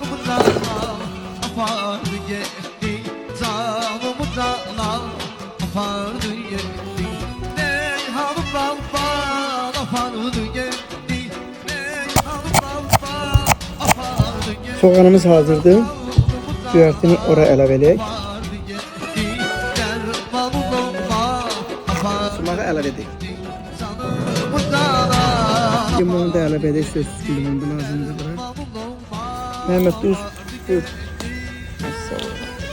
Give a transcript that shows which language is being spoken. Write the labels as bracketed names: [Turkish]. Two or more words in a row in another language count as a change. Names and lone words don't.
[Azerbaijani] apardı geldi. Canımı dağlar apardı geldi. Reyhan bağban apardı geldi. Reyhan bağban apardı geldi. Soğanımız hazırdır. Güvertini oraya əlavə eləyək. Sumağı əlavə edək. Limonu da əlavə edək. Sözsüz ki, limon da lazımdır bura. Məhəmməd duz. Buyur. Sağ ol.